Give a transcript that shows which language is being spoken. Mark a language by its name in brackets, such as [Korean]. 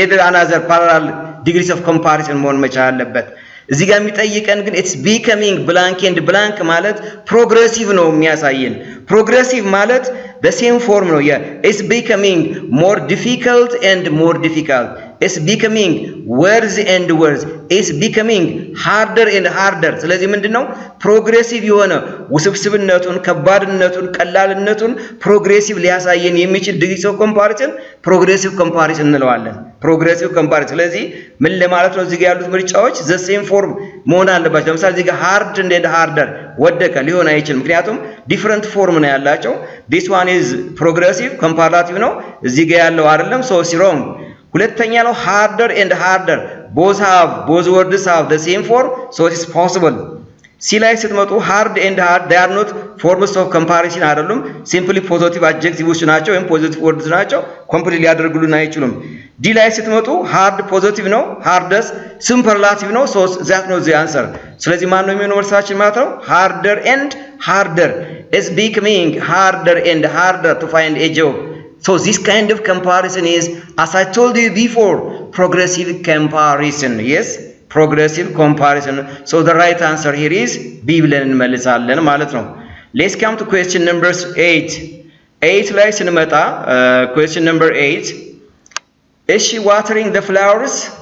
[English] another parallel degrees of comparison [Amharic] መሆን መቻል አለበት። እዚህ ጋር የሚጠይቀን ግን [English] it's becoming blank and blank [Amharic] ማለት ፕሮግሬሲቭ ነው የሚያሳየን። ፕሮግሬሲቭ ማለት [English] the same form ነው። it's becoming more difficult and more difficult, it's becoming worse and worse, it's becoming harder and harder. [Amharic] ስለዚህ ምንድነው ፕሮግሬሲቭ የሆነ ውስብስብነቱን ከባድነቱን ቀላልነቱን ፕሮግሬሲቭ ሊያሳየን የሚችል ዲግሪስ ኦፍ ኮምፓሪሰን ፕሮግሬሲቭ ኮምፓሪሰን እንለዋለን። ፕሮግሬሲቭ ኮምፓሪሰን። ስለዚህ ምን ለማለት ነው? እዚህ ጋር ያሉት ምርጫዎች [English] the same form [Amharic] መሆን አለባቸው። ለምሳሌ እዚህ ጋር [English] hard and harder [Amharic] ወደቀ ሊሆን አይችልም፣ ምክንያቱም [English] different form [Amharic] ነው ያላቸው። [English] this one is progressive comparative [Amharic] ነው፣ እዚህ ጋር ያለው አይደለም። [English] so it's wrong። [Amharic] ሁለተኛ ነው [English] harder and harder both words have the same form, so it is possible። [Amharic] ሲ ላይ ስትመጡ [English] hard and hard they are not forms of comparison [Amharic] አይደሉም፣ [English] simply positive adjectives [Amharic] ናቸው ወይም positive words ናቸው፣ ኮምፕሊት ሊያደርጉልን አይችሉም። ዲ ላይ ስትመጡ [English] hard positive [Amharic] ነው፣ [English] hardest superlative [Amharic] ነው፣ [English] so that knows the answer። [Amharic] ስለዚህ ማን ነው የሚሆነው መልሳችን ማለት ነው? [English] harder and harder is becoming harder and harder to find a job. so this kind of comparison is, as I told you before, progressive comparison. yes, progressive comparison. so the right answer here is B [Amharic] ብለን እንመልሳለን ማለት ነው። [English] let's come to question number 8 [Amharic] ላይ ስንመጣ [English] question number 8 is she watering the flowers?